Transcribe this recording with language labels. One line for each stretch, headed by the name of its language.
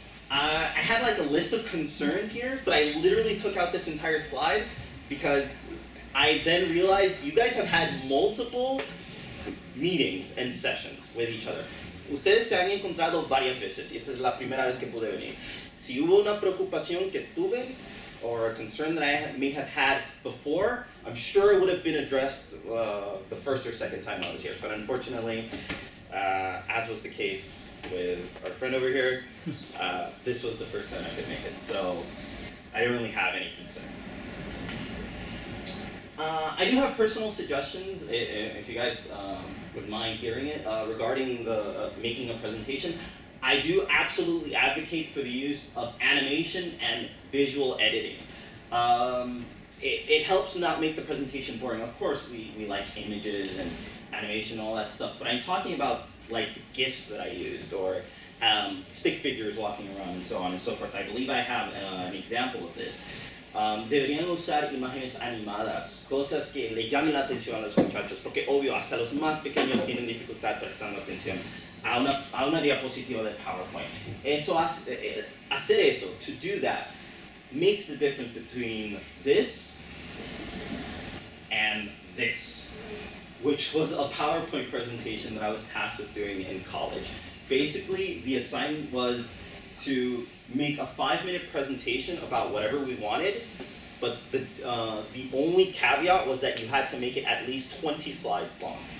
English: I had like a list of concerns here, but I literally took out this entire slide because I then realized you guys have had multiple meetings and sessions with each other.
Spanish: Ustedes se han encontrado varias veces y esta es la primera vez que pude venir. Si hubo una preocupación que tuve
English: or a concern that I may have had before, I'm sure it would have been addressed the first or second time I was here. But unfortunately, as was the case with our friend over here, this was the first time I could make it. So I didn't really have any concerns. I do have personal suggestions, if you guys would mind hearing it, regarding the making a presentation. I do absolutely advocate for the use of animation and visual editing. It helps not make the presentation boring. Of course, we like images and animation and all that stuff, but I'm talking about like GIFs that I used or stick figures walking around and so on and so forth. I believe I have an example of this.
Spanish: Deberían usar imágenes animadas, cosas que le llamen la atención a los muchachos, porque obvio, hasta los más pequeños tienen dificultad prestando atención a una diapositiva de PowerPoint. Hacer eso,
English: to do that, makes the difference between this and this, which was a PowerPoint presentation that I was tasked with doing in college. Basically, the assignment was to make a 5-minute presentation about whatever we wanted, but the only caveat was that you had to make it at least 20 slides long.